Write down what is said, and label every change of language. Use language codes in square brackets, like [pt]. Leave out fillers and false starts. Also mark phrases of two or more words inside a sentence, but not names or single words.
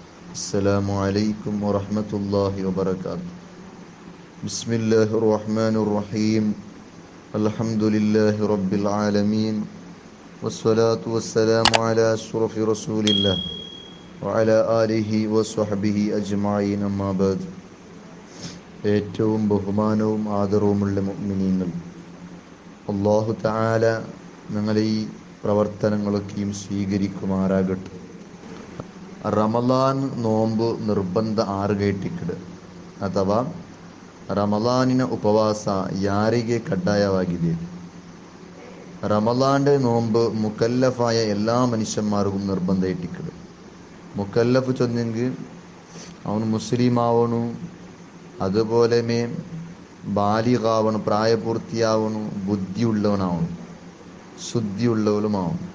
[ar] السلام عليكم ورحمة الله وبركاته. بسم الله الرحمن الرحيم. الحمد لله رب العالمين والصلاة والسلام على أشرف رسول الله وعلى آله وصحبه أجمعين. أما بعد. [ml] ഏറ്റവും ബഹുമാനവും ആദരവുമുള്ള മുഅ്മിനീങ്ങൾ, [ar] الله تعالى [ml] ഞങ്ങളെ ഈ പ്രവർത്തനങ്ങളൊക്കെയും സ്വീകരിക്കുമാറാകട്ടെ. റമദാൻ നോമ്പ് നിർബന്ധ [kn] ಆರುಗೇಟಿಕಡೆ ಅಥವಾ ರಮಲಾನಿನ ಉಪವಾಸ ಯಾರಿಗೆ ಕಡ್ಡಾಯವಾಗಿದೆ? [ml] റമദാന്റെ നോമ്പ് മുക്കല്ലഫായ എല്ലാ മനുഷ്യന്മാർക്കും നിർബന്ധ ഇട്ടിക്കട്. മുക്കല്ലഫ് ചൊന്നെങ്കിൽ അവൻ മുസ്ലിം ആവണു, അതുപോലെ ബാലിഗാവണു, പ്രായപൂർത്തിയാവണു, ബുദ്ധിയുള്ളവനാവണം, ശുദ്ധിയുള്ളവനുമാവണം.